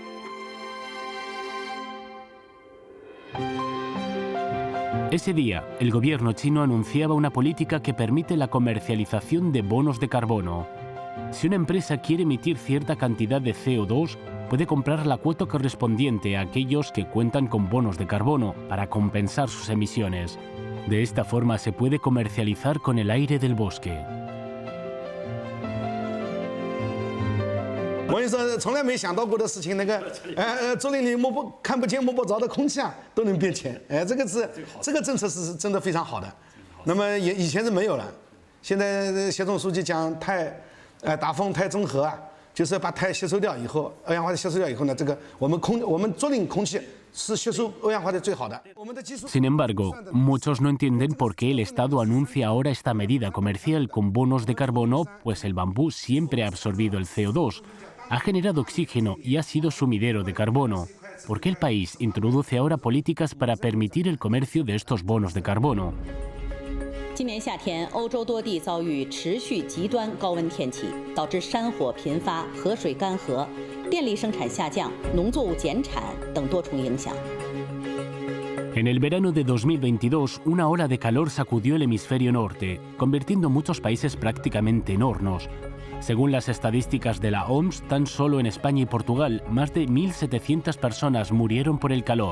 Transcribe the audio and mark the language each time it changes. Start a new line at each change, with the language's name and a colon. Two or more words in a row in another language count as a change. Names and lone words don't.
Spanish: Ese día, el gobierno chino anunciaba una política que permite la comercialización de bonos de carbono. Si una empresa quiere emitir cierta cantidad de CO2, puede comprar la cuota correspondiente a aquellos que cuentan con bonos de carbono para compensar sus emisiones. De esta forma se puede comercializar con el aire del bosque.
Chinese: 我跟你说，从来没想到过的事情，那个，竹林里看不见摸不着的空气啊，都能变钱，这个政策是真的非常好的。那么以前是没有了，现在协同书记讲碳，打风碳中和啊，就是把碳吸收掉以后，二氧化碳吸收掉以后呢，这个我们竹林空气是吸收二氧化碳最好的。
Spanish: Sin embargo, muchos no entienden por qué el Estado anuncia ahora esta medida comercial con bonos de carbono, pues el bambú siempre ha absorbido el CO2. Ha generado oxígeno y ha sido sumidero de carbono. ¿Por qué el país introduce ahora políticas para permitir el comercio de estos bonos de carbono?
Chinese: 今年夏天，欧洲多地遭遇持续极端高温天气，导致山火频发、河水干涸、电力生产下降、农作物减产等多重影响。
Spanish: En el verano de 2022, una ola de calor sacudió el hemisferio norte, convirtiendo muchos países prácticamente en hornos. Según las estadísticas de la OMS, tan solo en España y Portugal, más de 1.700 personas murieron por el calor.